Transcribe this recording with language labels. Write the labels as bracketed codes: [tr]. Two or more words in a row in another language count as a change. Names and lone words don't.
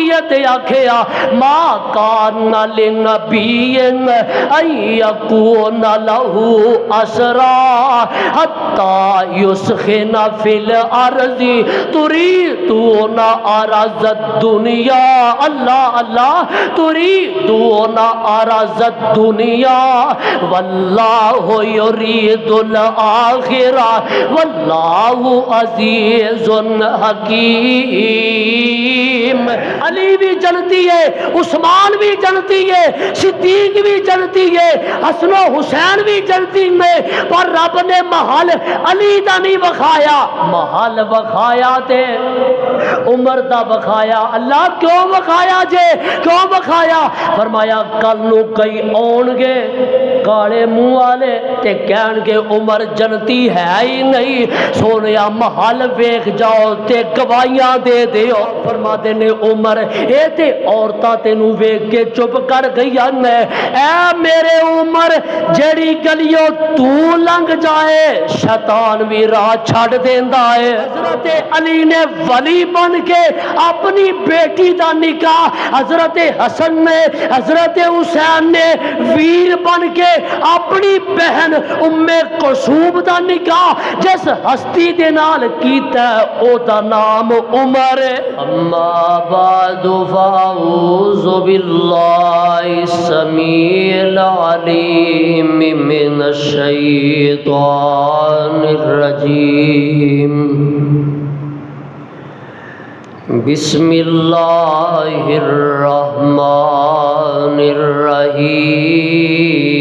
[pa] ہے تے آکھیا [ar] ما کان لنبی ان یکون لہ اسرا حتی یسخن فی الارض تریدون عرض الدنیا، اللہ اللہ، تریدون عرض الدنیا واللہ یرید الآخرہ واللہ عزیز حکیم۔ [pa] علی بھی جنتی ہے، عثمان بھی جنتی ہے، صدیق بھی جنتی ہے، حسن و حسین بھی جنتی میں، پر رب نے محل علی دا نہیں بخایا، محل بخایا تے عمر دا بخایا۔ اللہ کیوں بخایا جے؟ کیوں بخایا؟ فرمایا کل نو کئی آن گے کالے منہ والے تے کہن گے عمر جنتی ہے ہی نہیں، سونیا محل ویکھ جاؤ تے گواہیاں دے دیو۔ فرما دے نے عمر اے تے عورتاں تینوں ویکھ کے چپ کر گئیاں نے، اے میرے عمر جیڑی گلیوں تو لنگ جائے شیطان بھی راہ چھڈ دیندا ہے۔ حضرت علی نے ولی بن کے اپنی بیٹی دا نکاح، حضرت حسن نے، حضرت حسین نے ویر بن کے اپنی بہن ام کلثوم دا نکاح جس ہستی دے نال کیتا او دا نام عمر ہے۔ [ar] اما بعد فاعوذ باللہ السمیع العلیم من الشیطان الرجیم، بسم اللہ الرحمن الرحیم،